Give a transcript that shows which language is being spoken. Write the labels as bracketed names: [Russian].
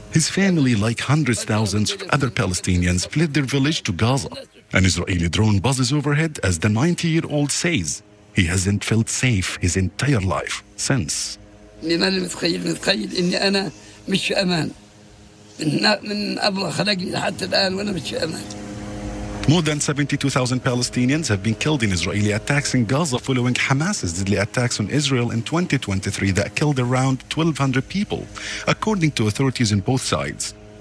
[English] His family, like hundreds of thousands of other Palestinians, fled their village to Gaza. An Israeli drone buzzes overhead as the 90-year-old says he hasn't felt safe his entire life since. [Arabic] متخيل إني أنا مش أمان من الله خلقني حتى الآن وأنا مش أمان. [English] More than 72,000 Palestinians have been killed in Israeli attacks in Gaza following Hamas's deadly attacks on Israel in 2023 that killed around 1,200 people, according to authorities on both sides.